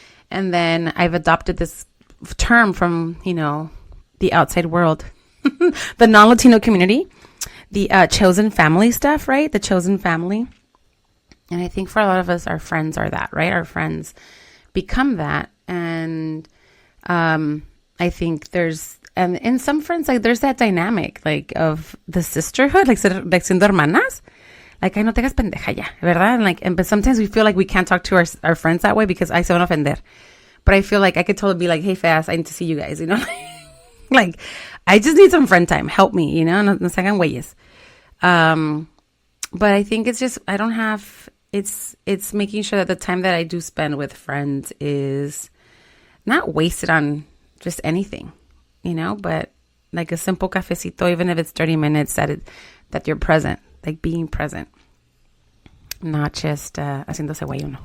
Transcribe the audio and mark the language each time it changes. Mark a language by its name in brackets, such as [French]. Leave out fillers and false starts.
[English] And then I've adopted this term from, the outside world, the non-Latino community, the chosen family stuff, right? The chosen family. And I think for a lot of us, our friends are that, right? Our friends become that. And I think and in some friends, like there's that dynamic, like of the sisterhood, like [Spanish] siendo hermanas. [English] Like, [Spanish] ay, no te hagas pendeja ya, ¿verdad? [English] But sometimes we feel like we can't talk to our friends that way because I [Spanish] se van a ofender. [English] But I feel like I could totally be like, hey, fast, I need to see you guys, Like, I just need some friend time. Help me, [Spanish] no se hagan güeyes. [English] But I think it's just, I don't have, it's making sure that the time that I do spend with friends is not wasted on just anything, but like a simple cafecito, even if it's 30 minutes, that you're present, like being present, not just [Spanish] haciéndose güey uno.